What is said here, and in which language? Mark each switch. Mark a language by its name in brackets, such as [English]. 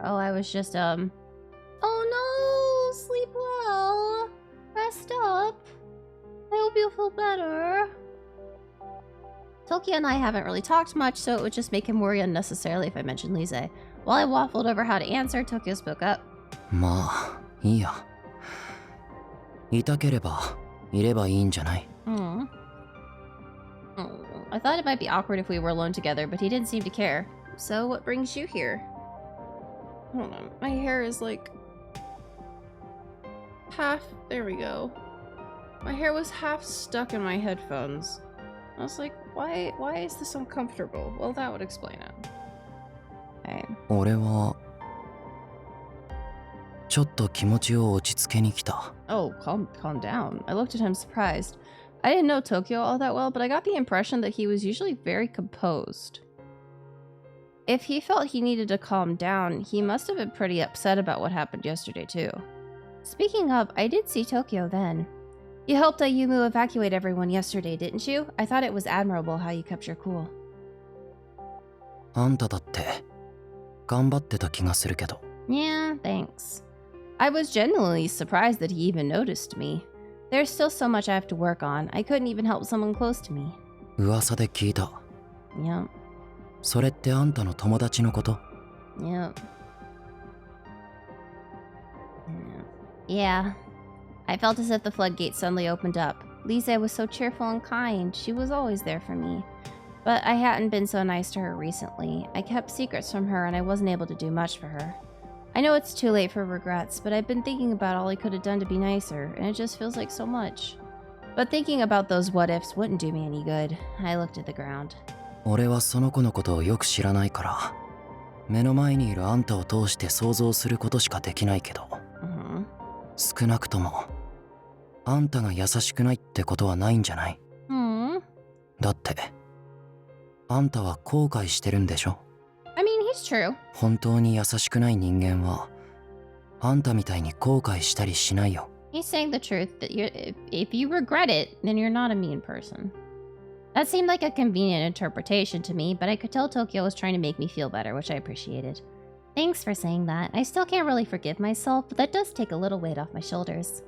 [English] Oh, I was just, Oh no! Sleep well! Rest up! I hope you feel better. Tokio and I haven't really talked much, so it would just make him worry unnecessarily if I mentioned Lise. While I waffled over how to answer, Tokio spoke up. [Japanese] まあ、いいや。痛ければ、いればいいんじゃない? [English] I thought it might be awkward if we were alone together, but he didn't seem to care. So, what brings you here? Hold on, my hair is like... half... there we go. My hair was half stuck in my headphones. I was like, why is this uncomfortable? Well, that would explain it. Okay. [Japanese] 俺はちょっと気持ちを落ち着けに来た。 [English] Oh, calm down. I looked at him surprised. I didn't know Tokio all that well, but I got the impression that he was usually very composed. If he felt he needed to calm down, he must have been pretty upset about what happened yesterday too. Speaking of, I did see Tokio then. You helped Ayumu evacuate everyone yesterday, didn't you? I thought it was admirable how you kept your cool. [Japanese] あんただって頑張ってた気がするけど。 [English] Yeah, thanks. I was genuinely surprised that he even noticed me. There's still so much I have to work on. I couldn't even help someone close to me. [Japanese] 噂で聞いた。 [English] Yep. [Japanese] それってあんたの友達のこと? [English] Yep. Yeah. I felt as if the floodgates suddenly opened up. Lise was so cheerful and kind. She was always there for me. But I hadn't been so nice to her recently. I kept secrets from her and I wasn't able to do much for her. I know it's too late for regrets, but I've been thinking about all I could have done to be nicer, and it just feels like so much. But thinking about those what-ifs wouldn't do me any good. I looked at the ground. [Japanese] 俺はその子のことをよく知らないから、目の前にいるあんたを通して想像することしかできないけど、少なくともあんたが優しくないってことはないんじゃない？だって、あんたは後悔してるんでしょ？ [English] I mean, he's true. [Japanese] 本当に優しくない人間は、あんたみたいに後悔したりしないよ。 [English] He's saying the truth that if you regret it, then you're not a mean person. That seemed like a convenient interpretation to me, but I could tell Tokio was trying to make me feel better, which I appreciated. Thanks for saying that. I still can't really forgive myself, but that does take a little weight off my shoulders.